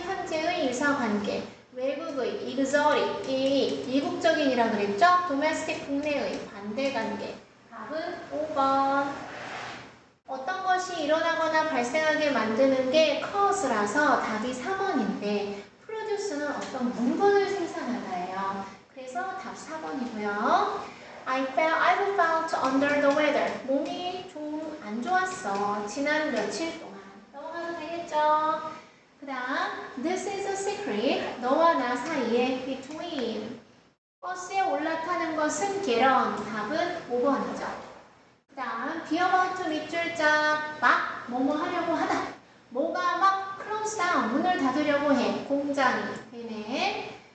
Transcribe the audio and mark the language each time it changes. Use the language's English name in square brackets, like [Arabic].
[Korean] 현재의 유사관계. 외국의, 이그저리, 이국적인이라 그랬죠. 도메스틱, 국내의, 반대관계. 답은 5번. 어떤 것이 일어나거나 발생하게 만드는 게 cause라서 답이 3번인데 produce는 어떤 물건을 생산하다예요. 그래서 답 4번이고요. [English] I felt under the weather. [Korean] 몸이 좀 안 좋았어. 지난 며칠 동안. 넘어가도 되겠죠? 그 다음 [English] This is a secret. [Korean] 너와 나 사이에 between. 버스에 올라타는 것은 개런. 답은 5번이죠. 그 다음 [English] be about to [Korean] 밑줄자 막 뭐뭐 하려고 하다. 뭐가 막 [English] close down [Korean] 문을 닫으려고 해. 공장이 되네.